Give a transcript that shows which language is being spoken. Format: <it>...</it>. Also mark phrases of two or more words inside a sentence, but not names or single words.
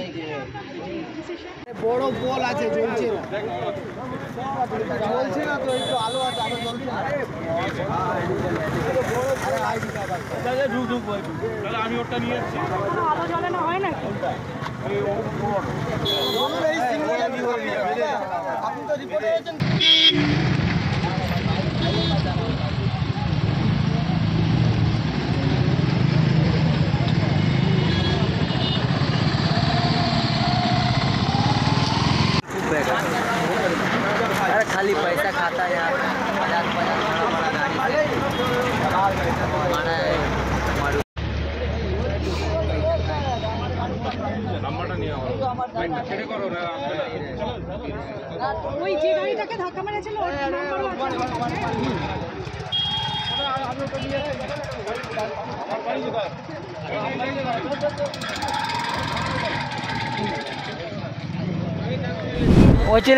<bn>বড় বল আছে, জ্বলছে না তো, একটু আলো আছে, আলো জ্বলছে না। তাহলে আমি ওটা নিয়ে যাচ্ছি। আলো জ্বলে না, হয় না আপনি তো রিপোর্টে হয়েছেন।</bn> <hi>अरे खाली पैसा खाता है यार, 50 बड़ा गाड़ी</hi> <bn>ওই যে গাড়িটাকে ধাক্কা মেরেছিল ওর হয়েছিল।</bn>